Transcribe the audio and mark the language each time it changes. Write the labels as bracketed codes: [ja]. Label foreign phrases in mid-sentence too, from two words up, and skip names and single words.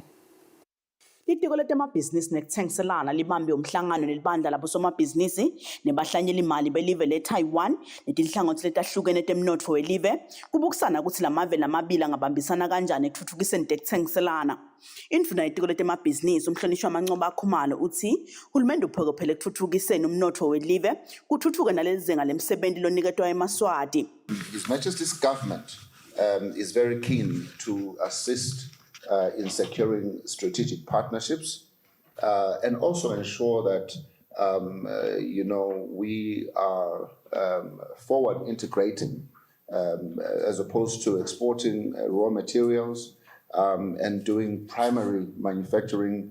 [ss] Litiko letemabhizinisi nekuthengiselana libambe umhlangano nelibandla labosomabhizinisi nebahlanyeli imali belive le-Taiwan netinhlangothi letahlukene temnotfo welive kubukisana ukuthi lamave lamabili angabambisana kanjani ekuthuthukiseni tekuthengiselana. Indvuna yetiko letemabhizinisi umhlonishwa Manxoba Khumalo uthi uhulumende uphokophele ekuthuthukiseni umnotfo welive kuthuthuke nalezinga lemsebenti loniketwa eMaswati. [en] His Majesty's government is very keen to assist in securing strategic partnerships and also ensure that we are forward integrating as opposed to exporting raw materials and doing primary manufacturing.